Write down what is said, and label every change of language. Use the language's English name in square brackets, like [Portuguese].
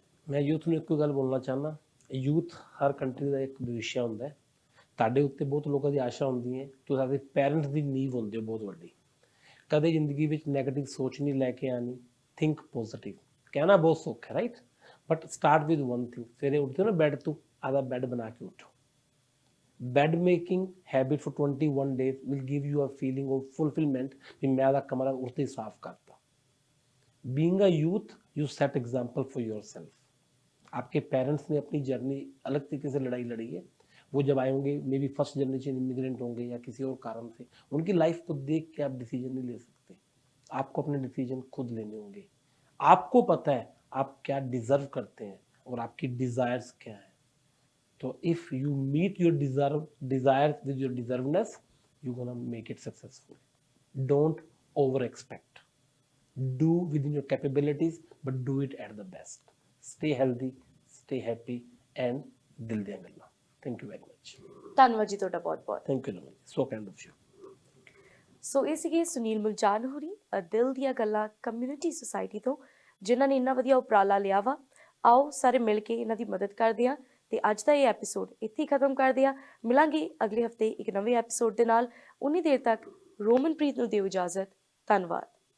[Punjabi] ਮੈਂ ਯੂਥ ਨੂੰ ਇੱਕੋ ਗੱਲ ਬੋਲਣਾ ਚਾਹੁੰਦਾ, ਯੂਥ ਹਰ ਕੰਟਰੀ ਦਾ ਇੱਕ ਭਵਿੱਖ ਹੁੰਦਾ ਹੈ। ਤੁਹਾਡੇ ਉੱਤੇ ਬਹੁਤ ਲੋਕਾਂ ਦੀ ਆਸ਼ਾ ਹੁੰਦੀ ਹੈ, ਤੁਸੀਂ ਸਾਡੇ ਪੈਰੈਂਟਸ ਦੀ ਨੀਂਵ ਹੁੰਦੇ ਹੋ ਬਹੁਤ ਵੱਡੀ। ਕਦੇ ਜ਼ਿੰਦਗੀ ਵਿੱਚ ਨੈਗੇਟਿਵ ਸੋਚ ਨਹੀਂ ਲੈ ਕੇ ਆਣੀ, [English] Think positive. [Punjabi] ਕਹਿਣਾ ਬਹੁਤ ਸੌਖਾ ਹੈ, right, [English] But start with one thing. [Punjabi] ਸਵੇਰੇ ਉੱਠਦੇ ਹੋ ਨਾ ਬੈੱਡ ਤੋਂ, ਆਦਾ ਬੈੱਡ ਬਣਾ ਕੇ ਉੱਠੋ। [English] bed making habit for 21 days will give you a feeling of fulfillment [Hindi] कि मैं दा कमरा उठते ही साफ करता। [English] Being a youth, you set example for yourself। [Hindi] आपके पेरेंट्स ने अपनी जर्नी अलग तरीके से लड़ाई लड़ी है। वो जब आए होंगे, [English] may be first generation immigrant [Hindi] होंगे या किसी और कारण से, उनकी लाइफ को देख के आप डिसीजन नहीं ले सकते। आपको अपने डिसीजन खुद लेने होंगे। आपको पता है आप क्या डिजर्व करते हैं और आपकी डिजायर्स क्या है। [English] तो if you meet your desires with your deservedness, you're gonna make it successful। Don't over expect, do within your capabilities, but do it at the best। Stay healthy, stay happy, and dil diyan galla। Thank you very much। [Punjabi] ਧੰਨਵਾਦ ਜੀ ਤੁਹਾਡਾ ਬਹੁਤ ਬਹੁਤ। [English] Thank you, so kind of you। [Punjabi] ਸੋ ਇਹ ਸੀਗੇ ਸੁਨੀਲ ਮੁਲਜਾਨ ਹੋਰੀ, ਦਿਲ ਦੀਆਂ ਗੱਲਾਂ ਕਮਿਊਨਿਟੀ ਸੁਸਾਇਟੀ ਤੋਂ, ਜਿਨ੍ਹਾਂ ਨੇ ਇੰਨਾ ਵਧੀਆ ਉਪਰਾਲਾ ਲਿਆ ਵਾ। ਆਓ ਸਾਰੇ ਮਿਲ ਕੇ ਇਹਨਾਂ ਦੀ ਮਦਦ ਕਰਦੇ ਹਾਂ। ਤੇ ਅੱਜ ਦਾ ਇਹ ਐਪੀਸੋਡ ਇੱਥੇ ਹੀ ਖਤਮ ਕਰਦੇ ਆ। ਮਿਲਾਂਗੇ ਅਗਲੇ ਹਫਤੇ ਇੱਕ ਨਵੇਂ ਐਪੀਸੋਡ ਦੇ ਨਾਲ। ਉਨੀ ਦੇਰ ਤੱਕ ਰੋਮਨਪ੍ਰੀਤ ਨੂੰ ਦਿਓ ਇਜਾਜ਼ਤ। ਧੰਨਵਾਦ।